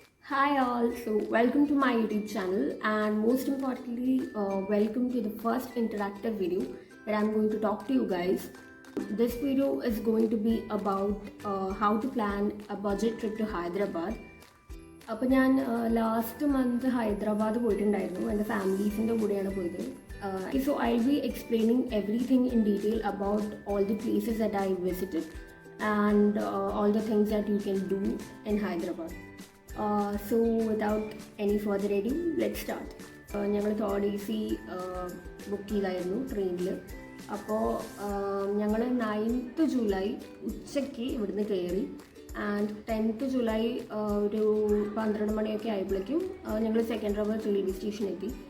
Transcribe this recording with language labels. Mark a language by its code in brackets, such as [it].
[en] Hi all, so welcome to my YouTube channel and most importantly, welcome to the first interactive video that I'm going to talk to you guys. This video is going to be about how to plan a budget trip to Hyderabad. [ml] അപ്പോൾ ഞാൻ last month Hyderabad പോയിട്ടുണ്ടായിരുന്നു എൻ്റെ ഫാമിലീസിൻ്റെ കൂടെയാണ് പോയത്. [en] So I'll be explaining everything in detail about all the places that I visited and all the things that you can do in Hyderabad. So without any further ado, let's start. [ml] ഞങ്ങൾ third AC book ചെയ്തായിരുന്നു ട്രെയിനിൽ. അപ്പോൾ ഞങ്ങൾ 9th July ഉച്ചയ്ക്ക് ഇവിടുന്ന് കയറി and 10th July ഒരു 12 മണിയൊക്കെ ആയപ്പോഴേക്കും ഞങ്ങൾ സെക്കൻഡറാബാദ് റെയിൽവേ സ്റ്റേഷനിൽ എത്തി.